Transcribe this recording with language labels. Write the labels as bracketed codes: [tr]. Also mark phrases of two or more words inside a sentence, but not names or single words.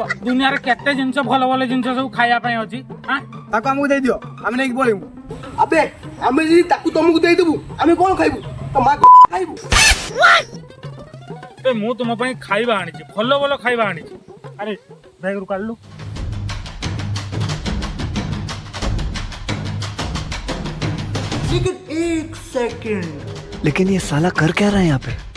[or] ଦୁନିଆରେ କେତେ ଜିନିଷ ଭଲ ଭଲ ଜିନିଷ ସବୁ ଖାଇବା ପାଇଁ ଅଛି। ତାକୁ ଆମକୁ ଦେଇଦିଅ, ଆମେ ନେଇକି ପଳେଇବୁ। ଆବେ ଆମେ ଯଦି ତାକୁ ତମକୁ ଦେଇଦେବୁ ଆମେ କଣ ଖାଇବୁ? ତ ମା ଖାଇବୁ। ମୁଁ ତୁମ ପାଇଁ ଖାଇବା ଆଣିଛି, ଭଲ ଭଲ ଖାଇବା ଆଣିଛି। ଆରେ ବ୍ୟାଗରୁ କାଢିଲୁ। [hi] लेकिन एक सेकंड, लेकिन ये साला कर क्या रहा है यहाँ पे?